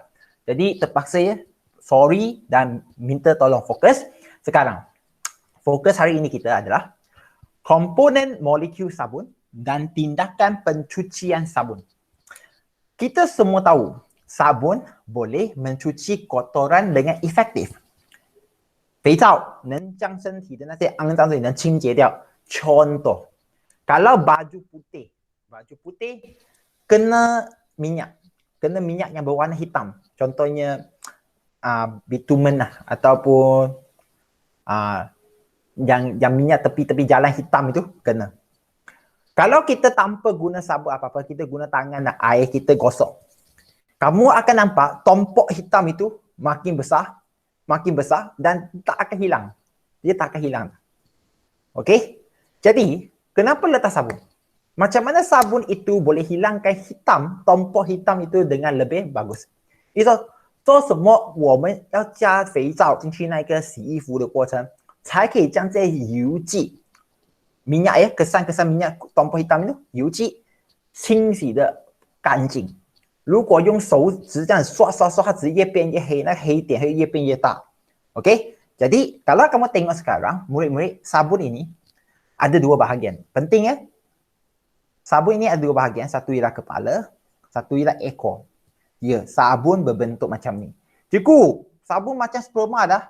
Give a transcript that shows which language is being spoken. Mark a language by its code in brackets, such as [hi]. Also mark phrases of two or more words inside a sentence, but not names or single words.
[ms] Jadi terpaksa ya, sorry dan minta tolong fokus. Sekarang, fokus hari ini kita adalah komponen molekul sabun dan tindakan pencucian sabun. Kita semua tahu sabun boleh mencuci kotoran dengan efektif. [zh] 肥皂能将身体的那些肮脏水能清洁掉。 [ms] Contoh, kalau baju putih kena minyak yang berwarna hitam. Contohnya bitumen lah ataupun yang minyak tepi-tepi jalan hitam itu kena. Kalau kita tanpa guna sabun apa-apa, kita guna tangan dan air kita gosok. Kamu akan nampak tompok hitam itu makin besar dan tak akan hilang. Dia tak akan hilang. Okey? Jadi, kenapa letak sabun? Macam mana sabun itu boleh hilangkan tompok hitam itu dengan lebih bagus? [zh] 比如说，做什么我们要加肥皂进去那个洗衣服的过程，才可以将这些油剂 [ms] minyak ya, kesan-kesan minyak tompok hitam itu [zh] 油剂清洗的干净。如果用手指这样刷，它只越变越黑，那黑点会越变越大。Okey? [ms] Jadi, kalau kamu tengok sekarang, murid-murid, sabun ini ada dua bahagian. Penting ya? Sabun ini ada dua bahagian. Satu ialah kepala, satu ialah ekor. Ya, sabun berbentuk macam ni. Cikgu, sabun macam sperma dah.